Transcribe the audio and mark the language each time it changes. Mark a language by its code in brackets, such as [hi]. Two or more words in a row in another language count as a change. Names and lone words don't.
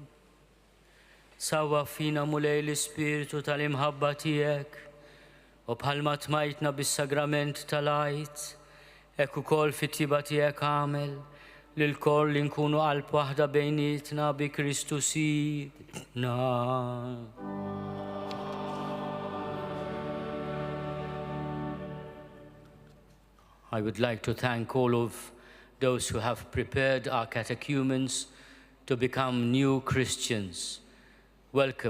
[mt] Sawa fina mulej l-Ispiritu tal-imħabba tiegħek u bħalma tmajtna bis-sagrament tal-għajt, hekk ukoll fit-tiba tiegħek għamel lil-koll li nkunu qalb waħda bejnietna bi Kristu Sidna. [en] I would like to thank all of those who have prepared our catechumens to become new Christians. Welcome.